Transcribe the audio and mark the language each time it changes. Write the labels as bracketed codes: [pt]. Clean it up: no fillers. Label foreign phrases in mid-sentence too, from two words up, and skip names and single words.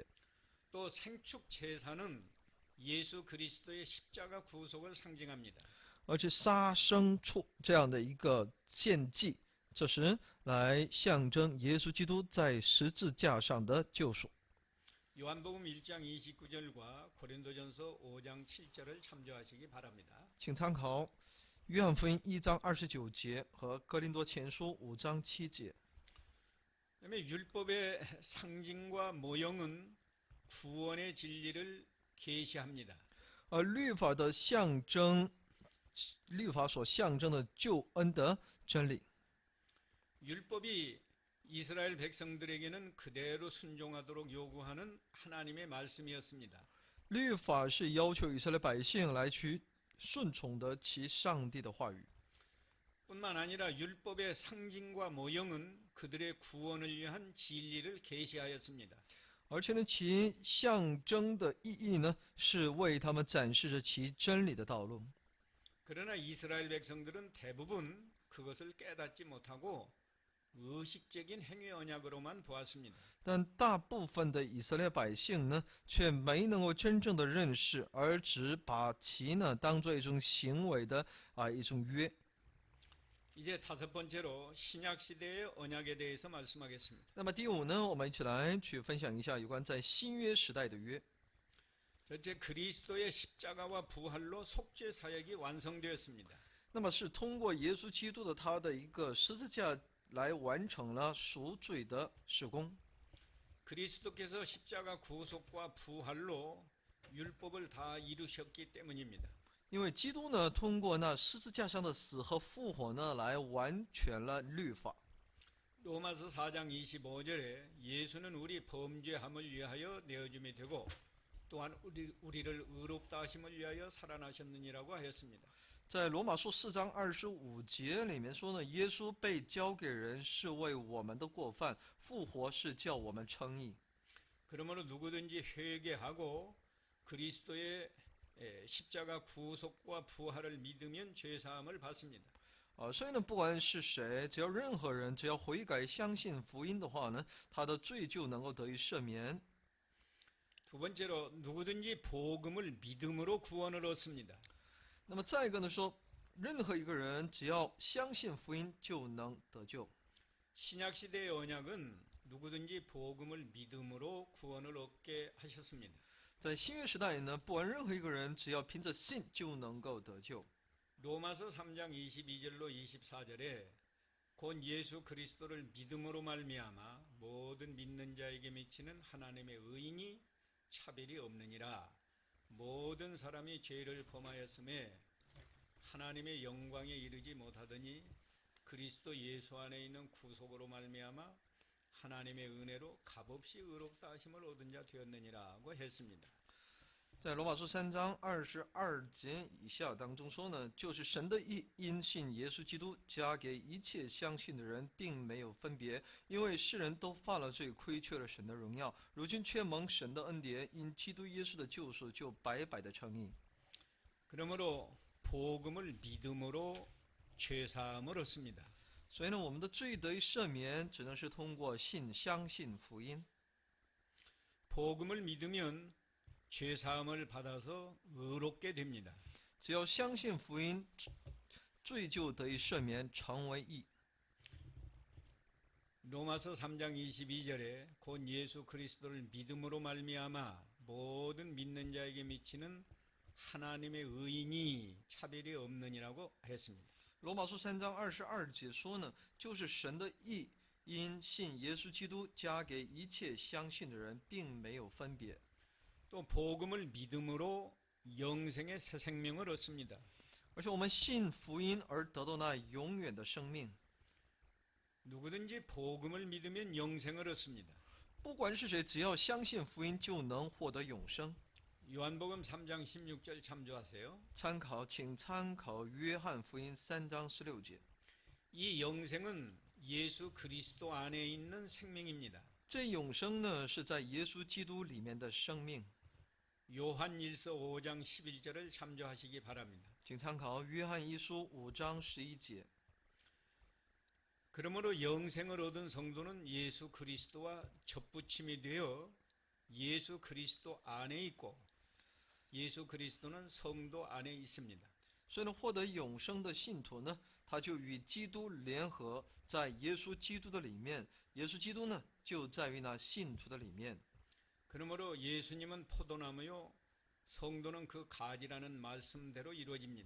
[ko] 또 생축 제사는 예수 그리스도의 십자가 구속을 상징합니다. [zh] 而且杀牲畜这样的一个献祭，这是来象征耶稣基督在十字架上的救赎。 [ko] 요한복음 1장 29절과 고린도전서 5장 7절을 참조하시기 바랍니다. [zh] 请参考约翰福音1章29节和哥林多前书5章7节。 [ko] 그다음에 율법의 상징과 모형은 구원의 진리를 계시합니다. [zh] 而律法的象征，律法所象征的救恩的真理。 [ko] 율법이 이스라엘 백성들에게는 그대로 순종하도록 요구하는 하나님의 말씀이었습니다. [zh] 律法是要求以色列百姓来去顺从的其上帝的话语。 [ko] 뿐만 아니라 율법의 상징과 모형은 그들의 구원을 위한 진리를 계시하였습니다. [zh] 而且呢，其象征的意义呢，是为他们展示着其真理的道路。 [ko] 그러나 이스라엘 백성들은 대부분 그것을 깨닫지 못하고 의식적인 행위 언약으로만 보았습니다. [zh] 但大部分的以色列百姓呢，却没能够真正的认识，而只把其呢当做一种行为的一种约。 [ko] 이제 다섯 번째로 신약 시대의 언약에 대해서 말씀하겠습니다. [zh] 那么第五呢，我们一起来去分享一下有关在新约时代的约。 [ko] 첫째, 그리스도의 십자가와 부활로 속죄 사역이 완성되었습니다. [zh] 那么是通过耶稣基督的他的一个十字架来完成了赎罪的事工。 [ko] 그리스도께서 십자가 구속과 부활로 율법을 다 이루셨기 때문입니다. [zh] 因为基督呢，通过那十字架上的死和复活呢，来完全了律法。 [ko] 로마서 4장 25절에 예수는 우리 범죄함을 위하여 내어줌이 되고 또한 우리를 의롭다 하심을 위하여 살아나셨느니라고 하였습니다. [zh] 在罗马书4章25节里面说呢，耶稣被交给人是为我们的过犯，复活是叫我们称义。 [ko] 그러므로 누구든지 회개하고 그리스도의 십자가 구속과 부활을 믿으면 죄사함을 받습니다. [zh] 所以呢，不管是谁，只要任何人，只要悔改相信福音的话呢，他的罪就能够得以赦免。 [ko] 두 번째로 누구든지 복음을 믿음으로 구원을 얻습니다. [zh] 那么再一个呢说，任何一个人只要相信福音就能得救。 [ko] 신약 시대의 언약은 누구든지 복음을 믿음으로 구원을 얻게 하셨습니다. [zh] 在新约时代里呢，不管任何一个人，只要凭着信就能够得救。 [ko] 로마서 3장 22절로 24절에 곧 예수 그리스도를 믿음으로 말미암아 모든 믿는 자에게 미치는 하나님의 의인이 차별이 없느니라. 모든 사람이 죄를 범하였음에 하나님의 영광에 이르지 못하더니 그리스도 예수 안에 있는 구속으로 말미암아 하나님의 은혜로 값없이 의롭다 하심을 얻은 자 되었느니라고 했습니다. [zh] 在罗马书3章22节以下当中说呢，就是神的义因信耶稣基督加给一切相信的人，并没有分别，因为世人都犯了罪，亏缺了神的荣耀，如今却蒙神的恩典，因基督耶稣的救赎，就白白的称义。 [ko] 그러므로 복음을 믿음으로 죄사함을 얻습니다. [zh] 所以呢，我们的罪得以赦免，只能是通过相信福音。 [ko] 복음을 믿으면 죄사함을 받아서 의롭게 됩니다. [zh] 只要相信福音，罪就得以赦免，成为义。 [ko] 로마서 3장 22절에 곧 예수 그리스도를 믿음으로 말미암아 모든 믿는 자에게 미치는 하나님의 의인이 차별이 없느니라고 했습니다. [zh] 罗马书3章22节说呢，就是神的义因信耶稣基督加给一切相信的人，并没有分别。 [ko] 또 복음을 믿음으로 영생의 새 생명을 얻습니다. [zh] 而且我们信福音而得到那永远的生命。 [ko] 누구든지 복음을 믿으면 영생을 얻습니다. [zh] 不管是谁，只要相信福音，就能获得永生。 [ko] 요한복음 3장 16절 참조하세요. [zh] 请参考约翰福音3章16节。 [ko] 이 영생은 예수 그리스도 안에 있는 생명입니다. [zh] 这永生呢，是在耶稣基督里面的生命。 [ko] 요한일서 5장 11절을 참조하시기 바랍니다. [zh] 请参考约翰一书5章11节。 [ko] 그러므로 영생을 얻은 성도는 예수 그리스도와 접붙임이 되어 예수 그리스도 안에 있고 예수 그리스도는 성도 안에 있습니다. [zh] 所以呢，获得永生的信徒呢，他就与基督联合，在耶稣基督的里面。耶稣基督呢，就在于那信徒的里面。 [ko] 그러므로 예수님은 포도나무요 성도는 그 가지라는 말씀대로 이루어집니다.